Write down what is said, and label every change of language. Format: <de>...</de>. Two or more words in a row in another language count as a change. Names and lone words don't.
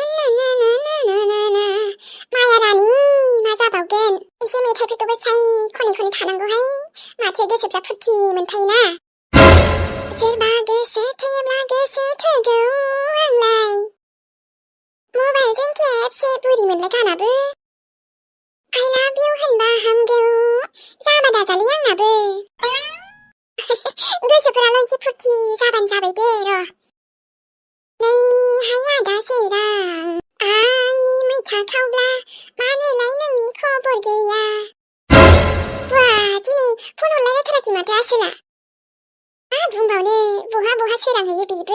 <brx>माया रानि मा जाबावगोन एसे मेथाइफोरखौबो साय खनै थानांगौहाय माथो गोसोफ्रा फुरथि मोनखायोना सोरबा गोसो थैयोब्ला गोसो थोगौ आंलाय मबाइलजों खेबसे बुरि मोनलाय गानाबो</brx> <en>I love you</en> <brx>होनबा हामगौ जाबा दाजालै आंनाबो गोसोफोराल' एसे फुरथि जाबानो जाबाय दे र' नैहाय आदा सोरां आंनि मैथा खावब्ला मानोलाय नोंनि खबर गैया बा दिनै फन हरलायलायथाराखै माथो आसोला मा बुंबावनो बहा सोरांहैयो बेबो</brx>